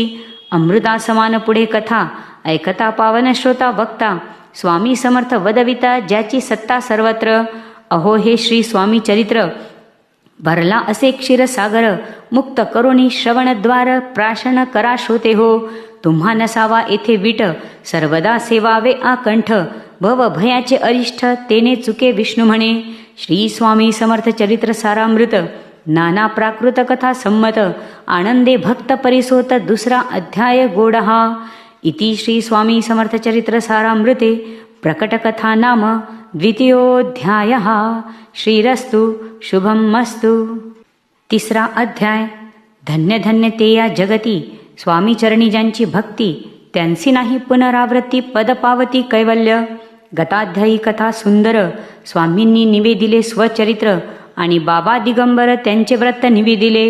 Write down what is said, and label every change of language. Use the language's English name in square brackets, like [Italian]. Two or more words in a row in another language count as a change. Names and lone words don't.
[Marathi] अमृता समान पुढे कथा, ऐकता पावन श्रोता वक्ता. स्वामी समर्थ वदविता, ज्याची सत्ता सर्वत्र. अहो हे श्री स्वामी चरित्र, भरला असे क्षीरसागर. मुक्त करुणी श्रवणद्वार, प्राशन करा श्रोते हो. तुम्हा नसावा येथे विट, सर्वदा सेवावे आकंठ. भव भयाचे अरिष्ठ, तेने चुके विष्णू म्हणे. श्री स्वामी समर्थ चरित्र सारामृत, नाना प्राकृत कथा संमत. आनंदे भक्त परिसोत, दुसरा अध्याय गोडहा. [Sanskrit] इति श्री स्वामी समर्थ चरित्र सारामृते प्रकटकथा नाम द्वितीयोऽध्यायः. श्रीरस्तु शुभमस्तु. [Marathi] तिसरा अध्याय. धन्य धन्य ते या जगती, स्वामी चरणी ज्यांची भक्ती. त्यांची नाही पुनरावृत्ती, पद पावती कैवल्य. गताध्यायी कथा सुंदर स्वामींनी निवेदिले स्वचरित्र आणि बाबा दिगंबर त्यांचे व्रत निवेदिले.